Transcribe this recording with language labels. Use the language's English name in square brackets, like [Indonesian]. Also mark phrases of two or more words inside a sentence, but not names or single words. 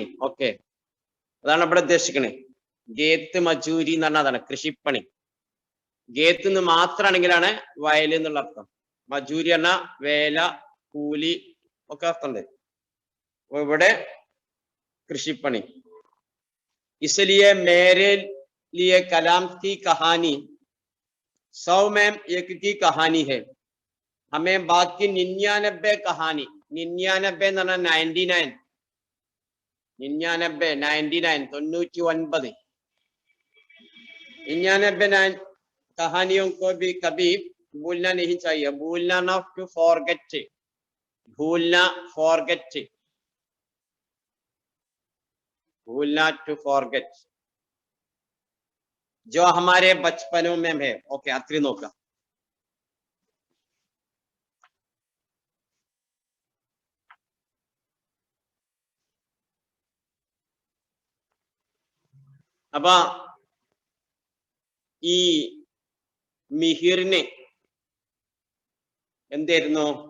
[Malayalam] ഓക്കെ, അതാണ് ഇവിടെ ഉദ്ദേശിക്കണേ. [Hindi] खेत मजूरी [Malayalam] എന്ന് പറഞ്ഞാൽ അതാണ് കൃഷിപ്പണി. ഗേത്ത് എന്ന് മാത്രമാണെങ്കിലാണ് വയൽ എന്നുള്ള അർത്ഥം. മജൂരി പറഞ്ഞ വേല, കൂലി ഒക്കെ അർത്ഥമുണ്ട്. അപ്പൊ ഇവിടെ കൃഷിപ്പണി. [Hindi] इसलिए मेरे लिए कलाम की कहानी 100 में 1 की कहानी है. हमें बाकी 99 कहानी, 99 [Malayalam] എന്ന് പറഞ്ഞാൽ [Hindi] 99, 99 99 कहानियों को भी कभी भूलना नहीं चाहिए. भूलना ना [English] to forget, [Hindi] भूलना फॉरगेट, भूलना [English] to forget, [Hindi] जो हमारे बचपनों में है. [Malayalam] ओके, अत्री നോക്കാം. അപ്പൊ ഈ മിഹിറിന് എന്തായിരുന്നു?